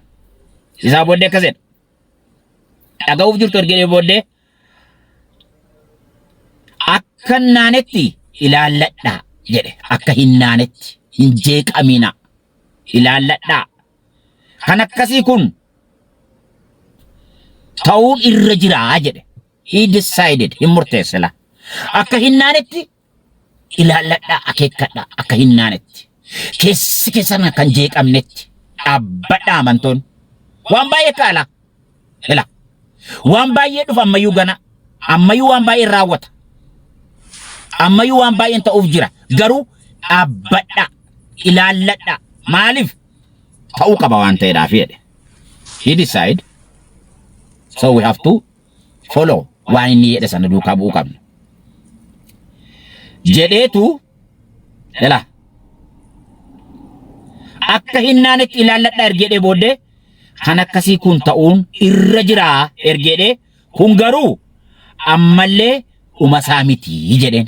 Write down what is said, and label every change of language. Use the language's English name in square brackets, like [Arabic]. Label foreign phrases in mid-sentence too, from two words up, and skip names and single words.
[Oromo] Isaa booddee akkasidha. Dhaga'uuf jirtu ergee booddee akka naanetti ilaalladhaa jedhe. Akka hin naanetti hin jeeqamina ilaalladhaa. Kan akkasii kun ta'uun irra jiraa jedhe. [English] He decided [Oromo] hin murteessela. Akka hin naanetti ilaalladhaa akeekkadhaa akka hin naanetti. Keessi keessan kan jeeqamnetti dhaabbadhaa amantoon. Waan baay'ee kaala. Ela. Waan baay'ee dhufa ammayyuu gana. Ammayyuu waan baay'ee raawwata. Ammayyuu waan baay'een ta'uuf jira. Garuu dhaabbadhaa ilaalladhaa. Maaliif? Ta'uu qaba waan ta'eedhaaf jedhe. [English] He decide. So we have to follow [Oromo] waan inni jedhe sana duukaa bu'uu qabna. Jedheetu ela akka hin naanetti ilaalladhaa ergeedhee booddee kan akkasii kun ta'uun irra jiraa ergeedhee kun garuu ammallee dhuma isaa miti jedheen.